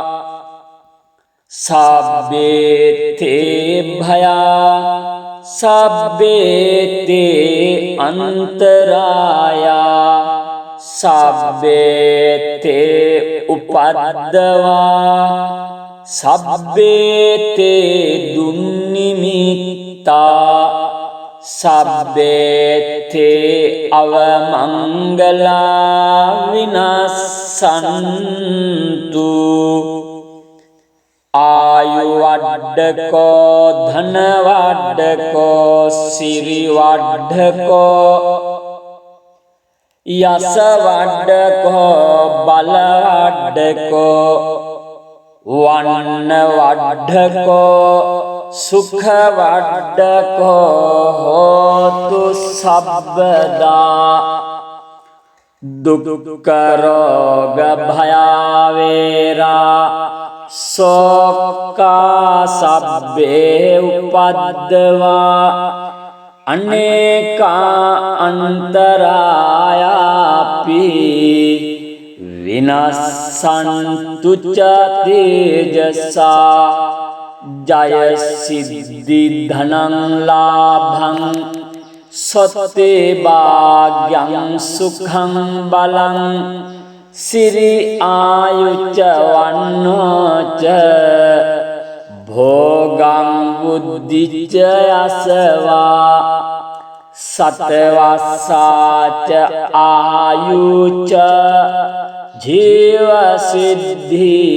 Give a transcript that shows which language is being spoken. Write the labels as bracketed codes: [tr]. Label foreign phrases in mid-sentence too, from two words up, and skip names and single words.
[pi] සබ්බේ භයා සබ්බේ අන්තරායා සබ්බේ උපද්දවා සබ්බේ දුන්නිමිත්තා සබ්බේ අවමංගලා විනස්සන්තු ආයු වඩ්ඩකෝ ධන වඩ්ඩකෝ සිරි වඩ්ඩකෝ යස වඩ්ඩකෝ බල වඩ්ඩකෝ වන්න වඩ්ඩකෝ සුඛ වඩ්ඩකෝ හෝතු සබ්බදා දුක්ඛ රෝග භයාවේරා සෝක්ඛා සබ්බේ උපද්දවා අනේකා අන්තරායාපි විනස්සන්තු ච තේජසා ජය සිද්ධි ධනං ලාභං සත්තේ භාග්‍යං සුඛං බලං සිරි ආයුච්ච වන්නෝච භෝගං බුද්ධිච්ච යසවා සතවස්සාච ආයුච්ච ජීව සිද්ධි